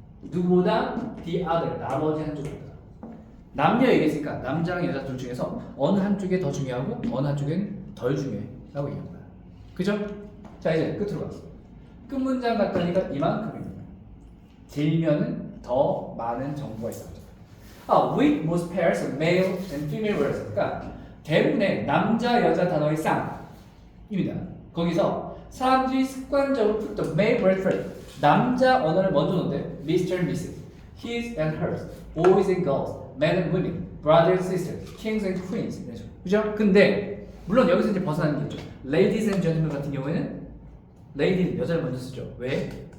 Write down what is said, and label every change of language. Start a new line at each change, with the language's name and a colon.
Korean: 누구보다 the other, 나머지 한쪽보다. 남녀 얘기했으니까 남자랑 여자 둘 중에서 어느 한쪽이 더 중요하고 어느 한쪽은 덜 중요해라고 얘기한 거야. 그죠? 자 이제 끝으로 갔어. 끝 문장 갔더니까 이만큼입니다. 길면은 더 많은 정보가 있어요.
English: with most pairs of male and female words.
Korean: 그러니까 대부분의 남자 여자 단어의 쌍입니다. 거기서 사람들이 습관적으로
English: put the male word first.
Korean: 남자 언어를 먼저 놓는데 Mr.
English: and Mrs. His and hers. Boys and girls. Men and women. Brothers and sisters. Kings and queens.
Korean: 그죠? 근데 물론 여기서 이제 벗어나는 게 있죠.
English: Ladies and gentlemen
Korean: 같은 경우에는 lady는 여자를 먼저 쓰죠. 왜?